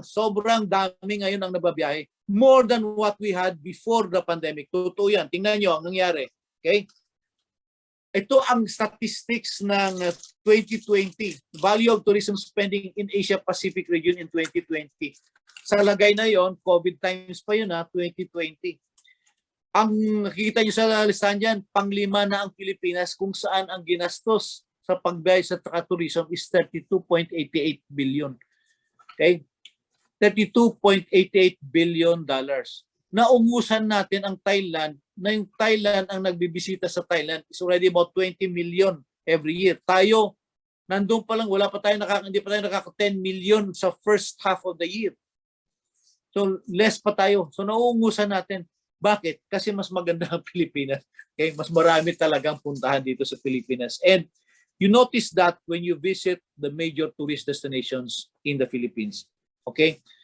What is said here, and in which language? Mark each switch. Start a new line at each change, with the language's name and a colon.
Filipino: Sobrang dami ngayon ang nababiyahe.
English: More than what we had before the pandemic.
Filipino: Totoo yan. Tingnan nyo ang nangyari. Okay? Ito ang statistics ng 2020.
English: Value of tourism spending in Asia-Pacific region in 2020.
Filipino: Sa lagay na yon, COVID times pa yun 2020. Ang nakikita nyo sa listahan dyan, pang-5 na ang Pilipinas kung saan ang ginastos sa pagbiyahe sa tourism
English: is 32.88 billion. Okay? $32.88 billion.
Filipino: Naungusan natin ang Thailand, na yung Thailand ang nagbibisita sa Thailand is
English: already about 20 million every year.
Filipino: Tayo, nandun pa lang, hindi pa tayo nakaka 10 million sa
English: first half of the year.
Filipino: So, less pa tayo. So, naungusan natin. Bakit? Kasi mas maganda ang Pilipinas. Okay? Mas marami talagang puntahan dito sa Pilipinas.
English: And you notice that when you visit the major tourist destinations in the Philippines. Okay?